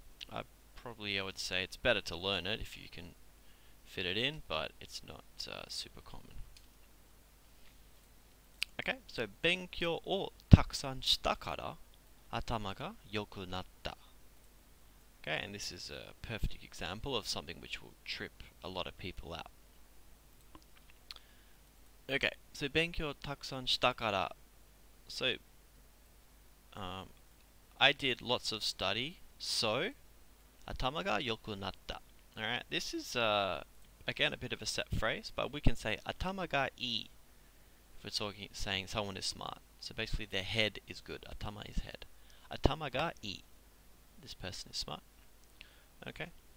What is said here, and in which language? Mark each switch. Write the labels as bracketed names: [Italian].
[English] I would say it's better to learn it if you can fit it in, but it's not super common. [Japanese] Okay, so 勉強をたくさんしたから頭が良くなった. [English] Okay, and this is a perfect example of something which will trip a lot of people out. [Japanese] Okay, so 勉強たくさんしたから. [English] So, I did lots of study, so [Japanese] 頭が良くなった. [English] Alright, this is again a bit of a set phrase, but we can say 頭がいい if we're saying someone is smart. So basically their head is good. Atama is head. 頭がいい. This person is smart. Okay.